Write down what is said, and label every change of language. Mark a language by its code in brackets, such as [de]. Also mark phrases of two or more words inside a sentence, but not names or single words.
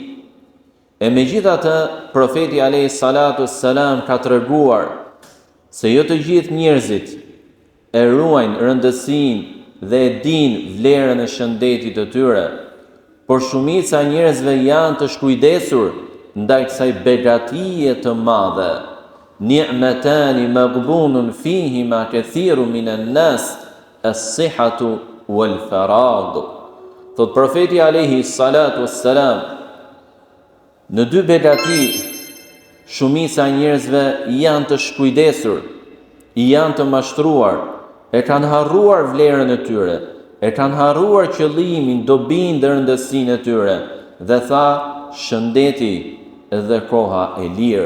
[sq] E megjithatë, profeti [ar] عليه الصلاة والسلام [sq] ka treguar se jo të gjithë njerëzit e ruajnë rëndësinë dhe e dinë vlerën e shëndetit të tyre, por shumica e njerëzve janë të shkujdesur ndaj kësaj begatie të madhe. [ar] نعمتان مغبون فيهما كثير من الناس الصحة والفراغ. [sq] Thot profeti [ar] عليه الصلاة والسلام, [sq] në dy begati shumica e njerëzve janë të shkujdesur, janë të mashtruar, e kanë harruar vlerën e tyre, e kanë harruar qëllimin, dobinë dhe rëndësinë e tyre, dhe tha shëndeti dhe koha e lirë.